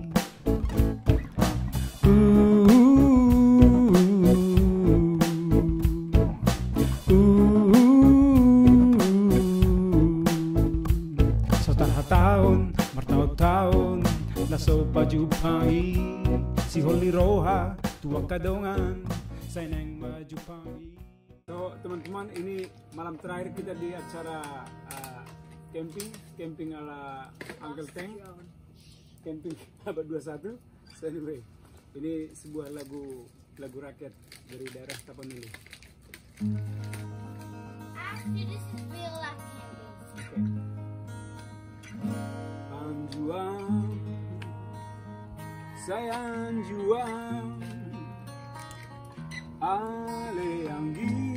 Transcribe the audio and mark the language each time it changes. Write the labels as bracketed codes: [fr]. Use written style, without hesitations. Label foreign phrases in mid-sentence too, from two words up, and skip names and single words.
[bbc] Sotar hataon martaon naso pajupai si holi roha tua kadongan saineng majupai. [id] So teman-teman, ini malam terakhir kita di acara camping ala Uncle Tank, camping abad 21. [en] So anyway, [id] ini sebuah lagu rakyat dari daerah Tapanuli. [en] Actually, this is real life camping. [bbc] Anjuang, saya anjuang, ale anggi.